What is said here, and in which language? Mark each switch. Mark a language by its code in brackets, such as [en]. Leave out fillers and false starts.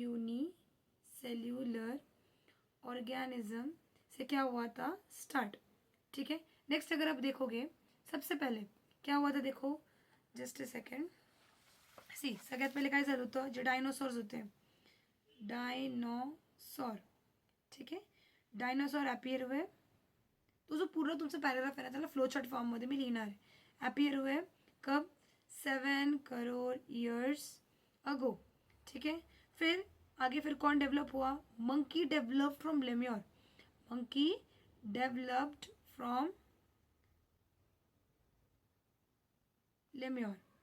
[hi] Unicellular organism से क्या हुआ था, स्टार्ट। ठीक है, नेक्स्ट अगर आप देखोगे सबसे पहले क्या हुआ था, देखो जस्ट ए सेकेंड। [mr] सी सगळ्यात पहिले काय झालं होतं, जे डायनोसॉर्स होते, डायनोसॉर। [hi] ठीक है, डायनोसॉर अपियर हुए। [mr] तो जो पूरा तुमचा पॅराग्राफ आहे ना, त्याला फ्लोचार्ट फॉर्म मध्ये मी लिहिणार आहे। [hi] अपियर हुए कब, 7 करोड़ ईयर्स अगो। ठीक है, फिर आगे फिर कौन डेवलप हुआ, [en] Monkey develop from lemur, monkey developed from lemur.